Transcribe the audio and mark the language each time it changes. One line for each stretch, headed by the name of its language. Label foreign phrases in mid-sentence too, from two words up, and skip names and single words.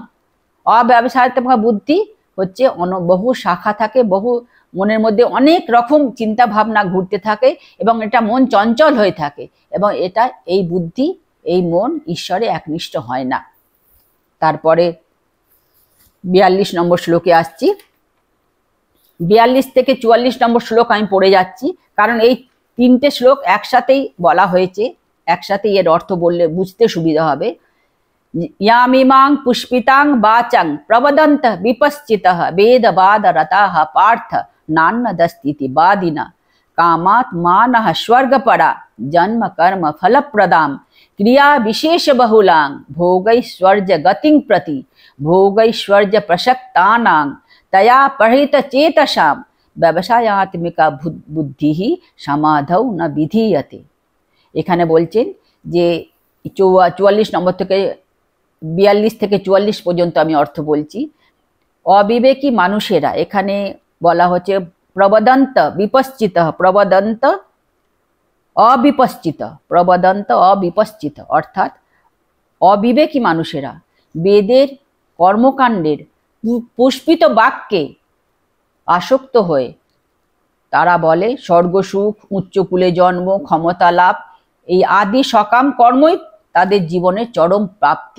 Bangla: অব্যবসায়াত্মিকা বুদ্ধি হচ্ছে বহু শাখা থাকে, বহু মনের মধ্যে অনেক রকম চিন্তা ভাবনা ঘুরতে থাকে এবং এটা মন চঞ্চল হয়ে থাকে, এবং এটা এই বুদ্ধি, এই মন ঈশ্বরে একনিষ্ঠ হয় না। তারপরে 42 নম্বর শ্লোকে আসছি। 42 থেকে 44 নম্বর শ্লোক আমি পড়ে যাচ্ছি, কারণ এই তিনটে শ্লোক একসাথেই বলা হয়েছে, একসাথেই এর অর্থ বললে বুঝতে সুবিধা হবে।
Sanskrit: यामिमां पुष्पितां वाचां प्रवदन्तः विपश्चितः वेदवादरताः पार्थ नान्नदस्तीति वादिना कामात् मानः स्वर्गपरा जन्म कर्म फलप्रदां क्रिया विशेष बहुलां भोगैश्वर्य गतिं प्रति भोगैश्वर्य प्रसक्तानां तया परिहित चेतसां ব্যবসায়াত্মিকা বুদ্ধি সমাধৌ ন বিধীয়তে।
Bangla: এখানে বলছেন যে 44 নম্বর থেকে 42 থেকে 44 পর্যন্ত আমি অর্থ বলছি। অবিবেকী মানুষেরা, এখানে বলা হচ্ছে
Sanskrit: প্রবদন্ত বিপশ্চিত, প্রবদন্ত অবিপশ্চিত, প্রবদন্ত অবিপশ্চিত,
Bangla: অর্থাৎ অবিবেকী মানুষেরা বেদের কর্মকাণ্ডের পুষ্পিত বাক্যে আসক্ত হয়ে তারা বলে স্বর্গসুখ, উচ্চকুলে জন্ম, ক্ষমতা লাভ, এই আদি সকাম কর্মই তাদের জীবনের চরম প্রাপ্তি।